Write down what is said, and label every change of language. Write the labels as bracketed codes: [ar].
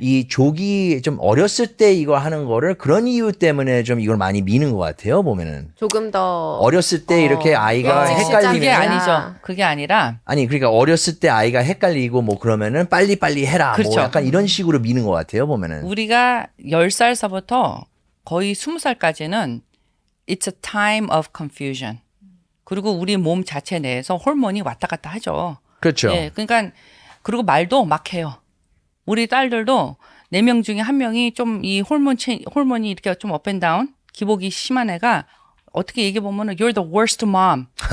[ko] 이 조기 좀 어렸을 때 이거 하는 거를 그런 이유 때문에 좀 이걸 많이 미는 것 같아요. 보면은 조금 더 어렸을 때 이렇게 아이가 일찍 헷갈리면 그게 시작이면 아니죠. 그게 아니라 아니 그러니까 어렸을 때 아이가 헷갈리고 뭐 그러면은 빨리 해라. 그렇죠. 뭐 약간 이런 식으로 미는 것 같아요. 보면은. 우리가 10살서부터 거의 20살까지는 [en] It's a time of confusion. [ko] 그리고 우리 몸 자체 내에서 호르몬이 왔다 갔다 하죠. 그렇죠. 예, 그러니까 그리고 말도 막 해요. 우리 딸들도 4명 중에 1명이 좀 이 호르몬이 이렇게 좀 업앤다운 기복이 심한 애가 어떻게 얘기해 보면은 [en] You're the worst mom.